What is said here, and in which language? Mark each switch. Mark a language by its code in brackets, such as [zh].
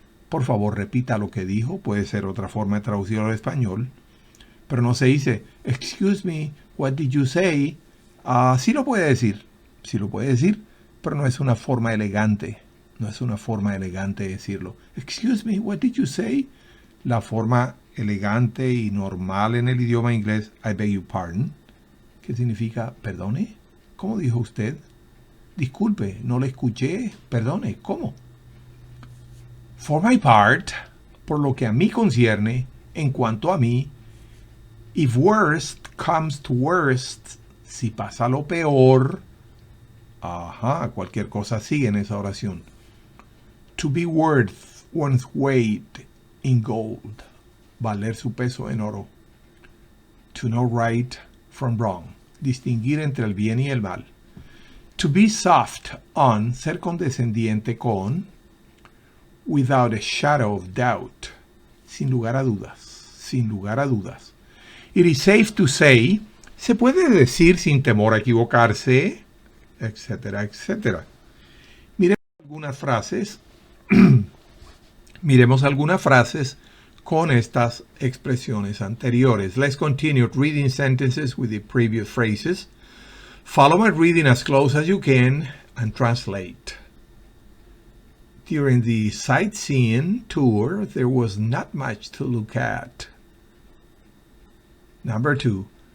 [es] Por favor, repita lo que dijo. Puede ser otra forma de traducirlo al español. Pero no se dice, [en] excuse me, what did you say? [es] Sí lo puede decir. Sí lo puede decir, pero no es una forma elegante. No es una forma elegante de decirlo. [en] Excuse me, what did you say? [es] La forma elegante y normal en el idioma inglés, [en] I beg your pardon, [es] que significa, perdone, ¿cómo dijo usted? Disculpe, no le escuché, perdone, ¿cómo? [en] For my part, [es] por lo que a mí concierne, en cuanto a mí, [en] if worst comes to worst, [es] si pasa lo peor, cualquier cosa sigue en esa oración. [en] To be worth one's weight in gold. [es] Valer su peso en oro. [en] To know right from wrong. [es] Distinguir entre el bien y el mal. [en] To be soft on. [es] Ser condescendiente con. [en] Without a shadow of doubt. [es] Sin lugar a dudas. Sin lugar a dudas. [en] It is safe to say. [es] Se puede decir sin temor a equivocarse. Etcétera, etcétera. Miremos algunas frases. Miremos algunas frases con estas expresiones anteriores. [en] Let's continue reading sentences with the previous phrases. Follow my reading as close as you can and translate. During the sightseeing tour, there was not much to look at. Number 2.